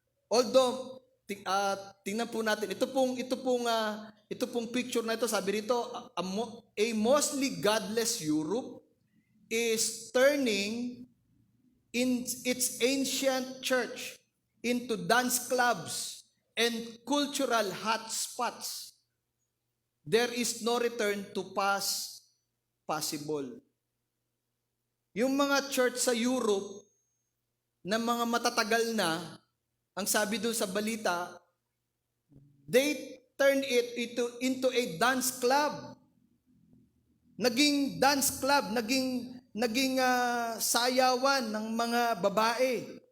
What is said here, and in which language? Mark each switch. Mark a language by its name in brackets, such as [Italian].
[English] Although, [Filipino] tingnan po natin, ito pong picture na ito, sabi rito, [English] a mostly godless Europe is turning in its ancient church into dance clubs and cultural hotspots. There is no return to past possible. [Filipino] Yung mga church sa Europe na mga matatagal na, ang sabi doon sa balita, [English] turned it into a dance club. [Filipino] Naging dance club, naging sayawan ng mga babae.